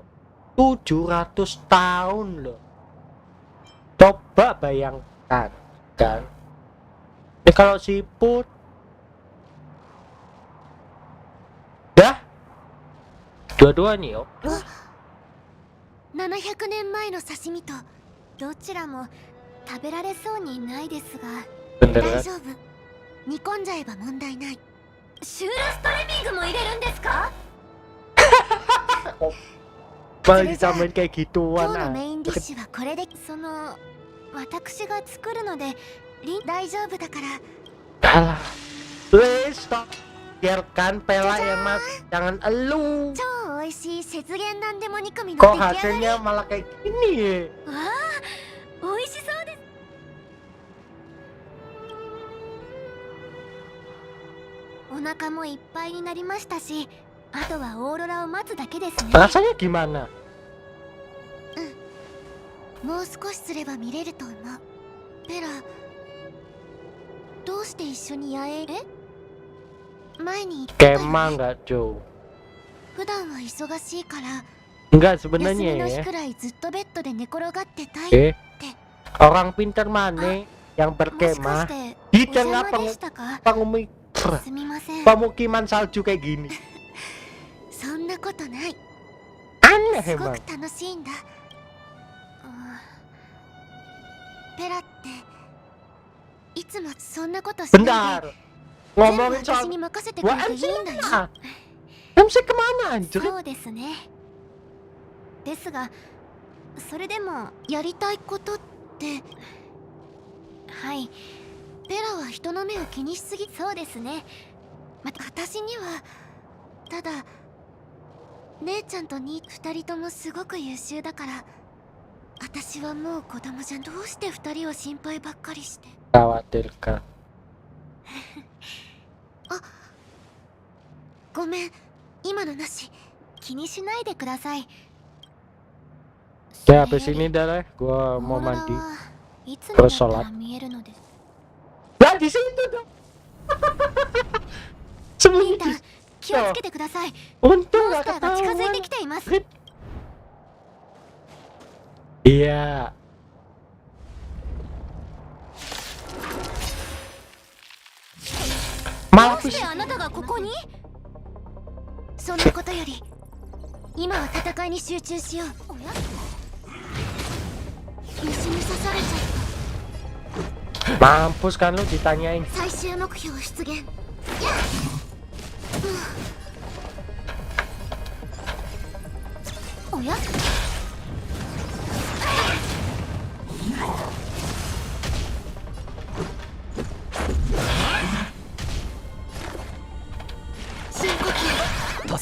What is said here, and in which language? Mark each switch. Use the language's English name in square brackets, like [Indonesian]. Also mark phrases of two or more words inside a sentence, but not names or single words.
[Indonesian] 700 tahun loh. Coba bayangkan kan. Ini kalau siput dah dua-duanya [Japanese] 700 年前の刺身と。どちらも食べられそうにないですが。 [Indonesian] bener [Japanese] 大 [Indonesian] kan? [Japanese] 丈夫、煮込んじゃえば問題ない。シュールストレミングも入れるんですか。 [Indonesian] Malah ditambahin kayak gituan [Japanese] 今日の ah. メインディッシュはこれで。その私が作るので大丈夫だから。 [Indonesian] Alah. [English] Please stop. [Indonesian] Biarkan Pela yang mas, jangan elu. [Japanese] 超美味しい雪原なんでも煮込みの [Indonesian] Kok [Japanese] 出来上がり。 [Indonesian] hasilnya malah kayak gini ya? [Japanese] わあ、美味しそうです。お腹もいっぱいになりましたし、あとはオーロラを待つだけですね。 [Indonesian] Rasanya gimana? [Japanese] もう少しすれば見れると思う。ペラ、どうして一緒に野営。前に言ってたよ [Indonesian] Kemah [Japanese] ね。 [Indonesian] nggak Joe? [Japanese] 普段は忙しいから [Indonesian] Enggak [Japanese] 休み [Indonesian] sebenarnya [Japanese] の日 [Indonesian] ya. [Japanese] くらいずっとベッドで寝転がってたい。 [Indonesian] Eh, orang pintar mana yang [Japanese] もしかし [Indonesian] berkemah [Japanese] て [Indonesian] di [Japanese] お邪 [Indonesian] tengah [Japanese] 魔でしたか。 [Indonesian] pengumum [Japanese] すみません。 [Indonesian] pemukiman salju kayak gini. [Japanese] そんなことない。 [Indonesian] Aneh [Japanese] すご [Indonesian] emang. [Japanese] く楽しいんだ。ペラっていつもそんなことしないで [Indonesian] Bentar. [Japanese] 全部 [Indonesian] Ngomongin [Japanese] 私 [Indonesian] soal [Japanese] に任せてくれ [Indonesian] Wah, [Japanese] ていい [Indonesian] MC [Japanese] んだよ。 [Indonesian] mana? MC kemana anjir? [Japanese] そうですね。ですが、それでもやりたいことって。はい。ペラは人の目を気にしすぎ。そうですね。私にはただ姉ちゃんと2人ともすごく優秀だから。私はもう子供じゃん。どうして2人を心配ばっかりして。 [Indonesian] Khawatirkan. [Japanese] ごめん、今のなし。気にしないでください。 [Indonesian] Ya habis ini dah lah, gua [Japanese] オ [Indonesian] mau [Japanese] ーロラ [Indonesian] mandi. [Japanese] はいつになった [Indonesian] sholat [Japanese] ら見えるのです。 [Indonesian] Lah di situ dong. [Japanese] リータ [Indonesian] Sembunyi. [Japanese] 気をつけてください。 [Indonesian] Untung [Japanese] モン [Indonesian] gak [Japanese] スターが近づい [Indonesian] ketahuan. [Japanese] てきています。 [Indonesian] Iya. [Japanese] ど [Indonesian] Malah [Japanese] うしてあなたがここに。そんなことより今は戦いに集中しよう。おや、虫に刺されちゃっ [Indonesian] mampus kan lu ditanyain. [Japanese] た。最終目標出現。おや、深呼吸。